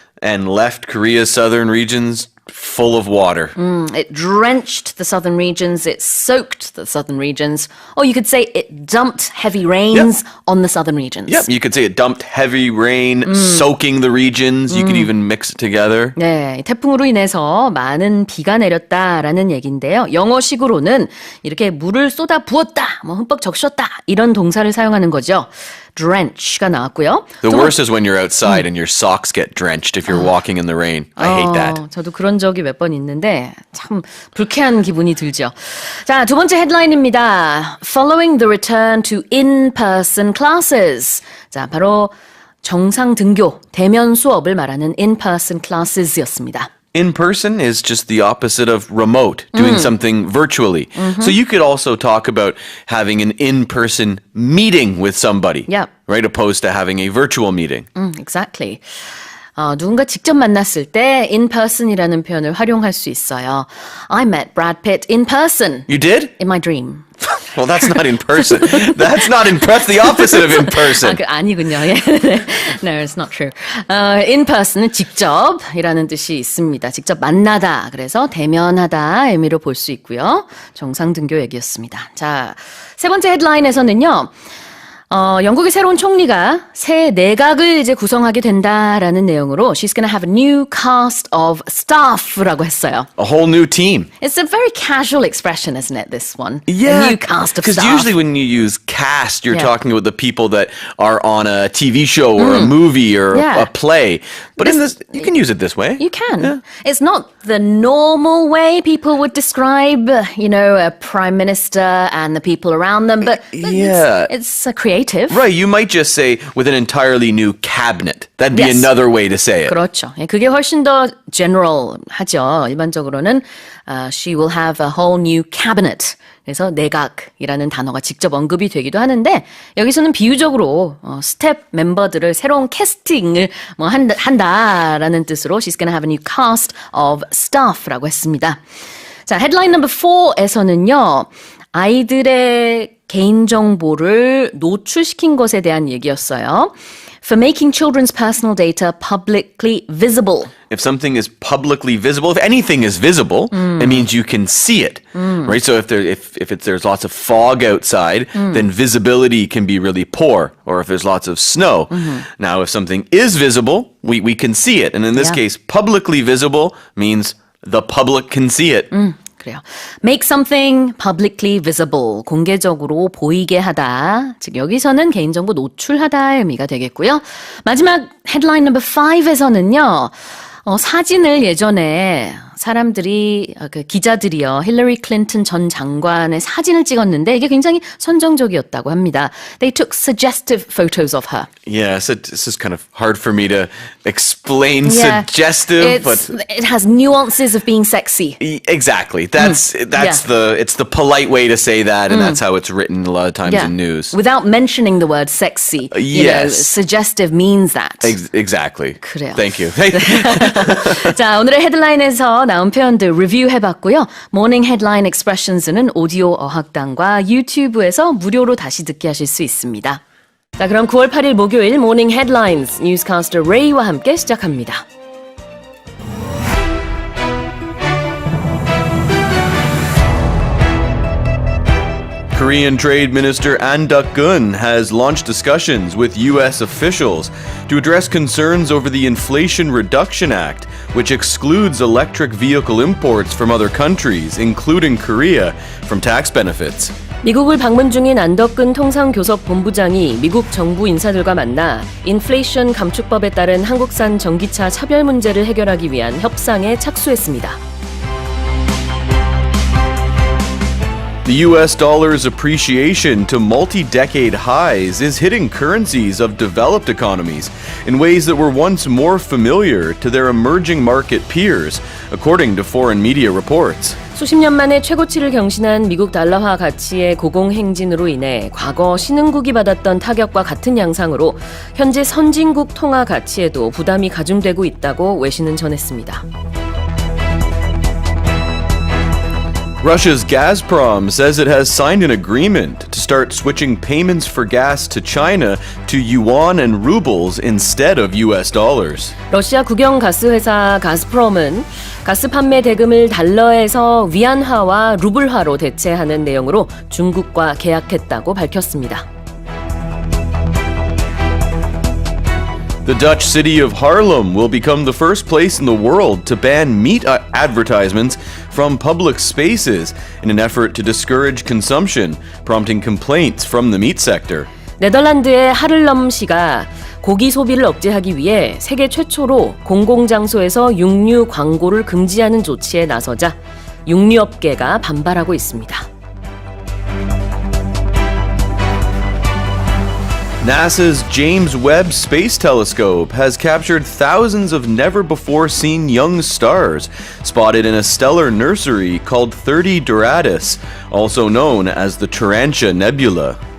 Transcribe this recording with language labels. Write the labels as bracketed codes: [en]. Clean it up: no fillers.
[en] and left Korea's southern regions full of water. It drenched the southern regions, it soaked the southern regions, or you could say it dumped heavy rains on the southern regions. Yep, you could say it dumped heavy rain, soaking the regions. You could even mix it together. [ko] 네, 태풍으로 인해서 많은 비가 내렸다라는 얘기인데요. 영어식으로는 이렇게 물을 쏟아 부었다, 뭐 흠뻑 적셨다 이런 동사를 사용하는 거죠. drench가 나왔고요. [en] The worst is when you're outside and your socks get drenched if you're walking in the rain. I hate that. [ko] 저도 그런 적이 몇 번 있는데 참 불쾌한 기분이 들죠. 자, 두 번째 헤드라인입니다. [en] Following the return to in-person classes. [ko] 자, 바로 정상 등교, 대면 수업을 말하는 in-person classes였습니다. [en] In person is just the opposite of remote, doing something virtually. So you could also talk about having an in-person meeting with somebody, Yep. right? Opposed to having a virtual meeting. Exactly. [ko] 누군가 직접 만났을 때 in person이라는 표현을 활용할 수 있어요. [en] I met Brad Pitt in person. You did? In my dream. Well, that's not in person. That's not in person. The opposite of in person. [ko] 아니군요. 예. [en] No, it's not true. [ko] In person은 직접이라는 뜻이 있습니다. 직접 만나다. 그래서 대면하다 의미로 볼 수 있고요. 정상 등교 얘기였습니다. 자, 세 번째 헤드라인에서는요. 영국의 새로운 총리가 새 내각을 이제 구성하게 된다라는 내용으로 [en] She's going to have a new cast of staff [ko] 라고 했어요. [en] A whole new team. It's a very casual expression, isn't it, this one? Yeah, A new cast of because staff. usually when you use cast, you're Yeah. talking about the people that are on a TV show or a movie or Yeah. a play. But in this, you can use it this way. You can. It's not the normal way people would describe, a prime minister and the people around them, but Yeah. it's creative. Right, you might just say with an entirely new cabinet. That'd be Yes. another way to say it. [ko] 그렇죠. 예, 그게 훨씬 더 general하죠. 일반적으로는 [en] she will have a whole new cabinet. [ko] 그래서 내각이라는 단어가 직접 언급이 되기도 하는데 여기서는 비유적으로 스텝 멤버들을 새로운 캐스팅을 한다라는 뜻으로 [en] she's going to have a new cast of staff [ko] 라고 했습니다. 자, 헤드라인 넘버 4에서는요. 아이들의 개인정보를 노출시킨 것에 대한 얘기였어요. [en] For making children's personal data publicly visible. If something is publicly visible, if anything is visible, it means you can see it, right? So if there's lots of fog outside, then visibility can be really poor, or if there's lots of snow. Now, if something is visible, we can see it. And in this Yeah. case, publicly visible means the public can see it. [ko] 그래요. [en] Make something publicly visible. [ko] 공개적으로 보이게 하다. 즉 여기서는 개인정보 노출하다의 의미가 되겠고요. 마지막 헤드라인 넘버 5에서는요. 사진을 예전에 사람들이 기자들이요. 힐러리 클린턴 전 장관의 사진을 찍었는데 이게 굉장히 선정적이었다고 합니다. [en] They took suggestive photos of her. Yeah, so this is kind of hard for me to explain suggestive, but it has nuances of being sexy. exactly. That's it's the polite way to say that, and that's how it's written a lot of times in news. Without mentioning the word sexy. Yes. Suggestive means that. Exactly. [ko] 그래요. [en] Thank you. [ko] 자, 오늘의 헤드라인에서 나온 표현들 리뷰해봤고요. 모닝 헤드라인 expressions는 오디오 어학당과 유튜브에서 무료로 다시 듣게 하실 수 있습니다. 자, 그럼 9월 8일 목요일 모닝 헤드라인스 뉴스캐스터 레이와 함께 시작합니다. [en] Korean Trade Minister An Duck-gun has launched discussions with U.S. officials to address concerns over the Inflation Reduction Act, which excludes electric vehicle imports from other countries, including Korea, from tax benefits. [ko] 미국을 방문 중인 안덕근 통상교섭본부장이 미국 정부 인사들과 만나 인플레이션 감축법에 따른 한국산 전기차 차별 문제를 해결하기 위한 협상에 착수했습니다. [en] The U.S. dollar's appreciation to multi-decade highs is hitting currencies of developed economies in ways that were once more familiar to their emerging market peers, according to foreign media reports. [ko] 수십 년 만에 최고치를 경신한 미국 달러화 가치의 고공행진으로 인해 과거 신흥국이 받았던 타격과 같은 양상으로 현재 선진국 통화 가치에도 부담이 가중되고 있다고 외신은 전했습니다. [en] Russia's Gazprom says it has signed an agreement to start switching payments for gas to China to yuan and rubles instead of US dollars. [ko] 러시아 국영 가스 회사 가스프롬은 가스 판매 대금을 달러에서 위안화와 루블화로 대체하는 내용으로 중국과 계약했다고 밝혔습니다. [en] The Dutch city of Haarlem will become the first place in the world to ban meat advertisements from public spaces in an effort to discourage consumption, prompting complaints from the meat sector. [ko] 네덜란드의 하를럼시가 고기 소비를 억제하기 위해 세계 최초로 공공장소에서 육류 광고를 금지하는 조치에 나서자 육류업계가 반발하고 있습니다. [en] NASA's James Webb Space Telescope has captured thousands of never-before-seen young stars spotted in a stellar nursery called 30 Doradus, also known as the Tarantia Nebula.